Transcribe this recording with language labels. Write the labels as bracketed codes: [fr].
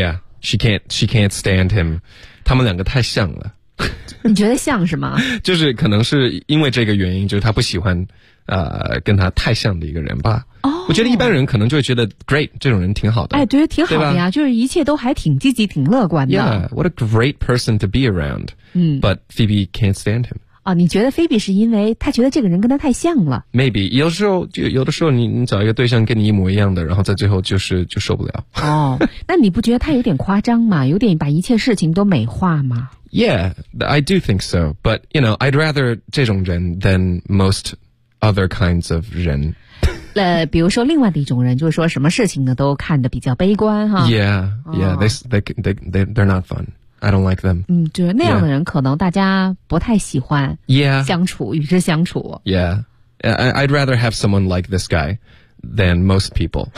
[en] Yeah, she can't stand him [zh] 他们两个太像了你觉得像是吗就是可能是因为这个原因就是他不喜欢跟他太像的一个人吧我觉得一般人可能就会觉得 great 这种人挺好的哎，对挺好的呀就是一切都还挺积极挺乐观的 [en] yeah what a great person to be around、but Phoebe can't stand him [zh] 哦，你觉得 Phoebe 是因为他觉得这个人跟他太像了 maybe 有的时候 你找一个对象跟你一模一样的然后在最后就受不了哦，那你不觉得他有点夸张吗有点把一切事情都美化吗 [en] yeah I do think so but you know I'd rather [zh] 这种人 [en] than most other kinds of 人 [zh] 比如说另外的一种人就是说什么事情呢都看得比较悲观哈 [en] yeah, yeah, they're not fun. I don't like them. [zh] 嗯，就是那样的人可能大家不太喜欢。 [en] Yeah. [zh] 相处，与之相处。 [en] Yeah. I'd rather have someone like this guy. than most people.